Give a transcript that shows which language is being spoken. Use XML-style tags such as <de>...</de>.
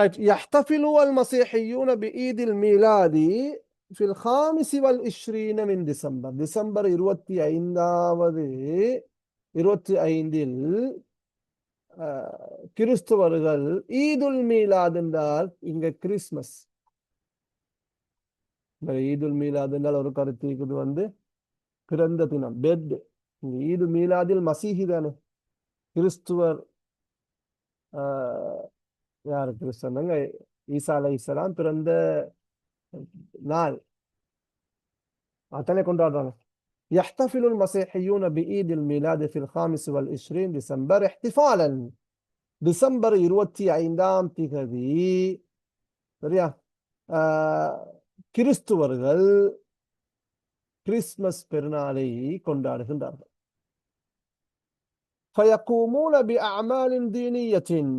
<ar>يحتفل المسيحيون بعيد الميلاد في الخامس والعشرين من ديسمبر.</ar> <ta>December 25 கிறிஸ்துவர்கள் ஈதுல் மீலாத் என்றால் இங்க கிறிஸ்மஸ். ஈதுல் மீலாத் என்றால் ஒரு கருத்து இருக்குது, பிறந்த தினம், பெட். ஈது மீலாதில் மசீஹி தானே, கிறிஸ்துவர். யாரு கிறிஸ்தவங்க? ஈசா அலைஹிஸ்ஸலாம் பிறந்த நாள், அத்தனை கொண்டாடுறாங்க.</ta> <ar>يحتفل المسيحيون بعيد الميلاد في الخامس والعشرين ديسمبر احتفالا.</ar> <ta>டிசம்பர் 25ஆம் திகதி, சரியா, கிறிஸ்துவர்கள் கிறிஸ்மஸ் பெருநாளை கொண்டாடுகின்றார்கள்.</ta> <ar>فيقومون بأعمال دينية.</ar>